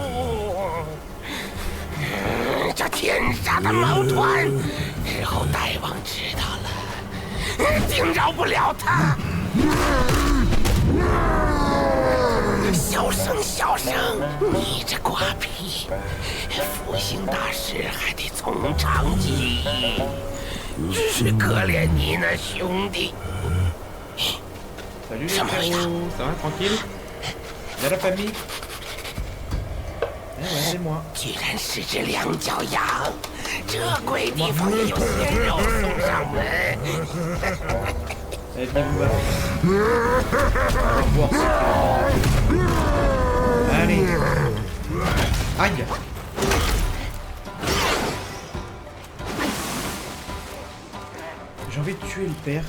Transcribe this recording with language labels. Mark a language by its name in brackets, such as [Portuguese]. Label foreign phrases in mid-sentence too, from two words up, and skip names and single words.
[Chinese] 这天杀的毛团，日后大王知道了，定饶不了他。小声，小声！你这瓜皮，复兴大事还得从长计议。只是可怜你那兄弟。 [French] Salut les frérots, ça va tranquille? Y'a la famille? Eh ouais, c'est moi. [Chinese] 居然是只两脚羊，这鬼地方也有鲜肉送上门。 [French] Eh bien, vous va. Allez. Aïe. J'ai envie de tuer le père.